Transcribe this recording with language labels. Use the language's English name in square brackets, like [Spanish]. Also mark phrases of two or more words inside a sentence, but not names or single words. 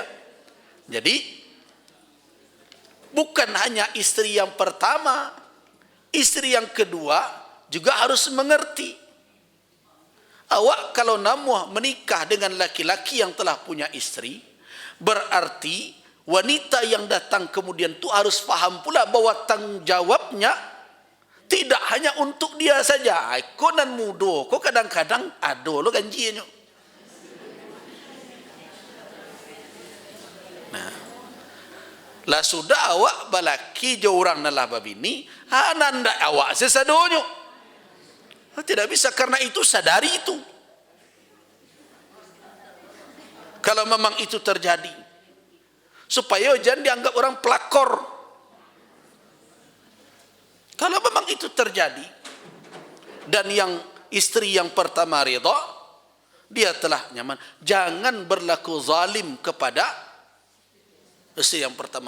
[Indonesian] Jadi bukan hanya istri yang pertama, istri yang kedua juga harus mengerti. Awak kalau namuh menikah dengan laki-laki yang telah punya istri, berarti wanita yang datang kemudian itu harus faham pula bahwa tanggung jawabnya tidak hanya untuk dia saja. [Minangkabau] Kau nan mudo, kau kadang-kadang ado lo ganjinya. Nah, lah sudah awak balaki jo orang nalah babini, ananda awak sesadonyo. [Indonesian] Tidak bisa, karena itu sadari itu. Kalau memang itu terjadi, supaya jangan dianggap orang pelakor. Kalau memang itu terjadi dan yang istri yang pertama ridha, dia telah nyaman, jangan berlaku zalim kepada istri yang pertama.